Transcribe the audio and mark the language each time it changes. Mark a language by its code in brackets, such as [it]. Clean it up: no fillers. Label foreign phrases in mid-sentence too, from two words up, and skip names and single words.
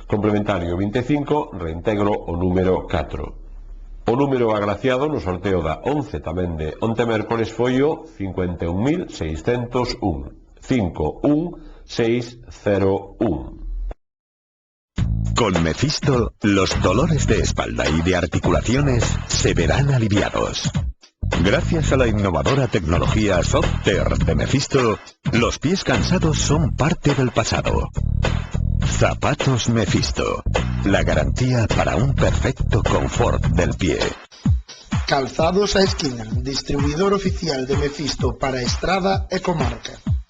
[gl] Complementario 25, reintegro o número 4. O número agraciado no sorteo da 11 tamén de onte mércores foi o 51.601. 51601. [es] Con Mephisto, los dolores de espalda y de articulaciones se verán aliviados. Gracias a la innovadora tecnología Softer de Mephisto, los pies cansados son parte del pasado. Zapatos Mephisto, la garantía para un perfecto confort del pie. [gl] Calzados a Esquina, distribuidor oficial de Mephisto para Estrada e comarca.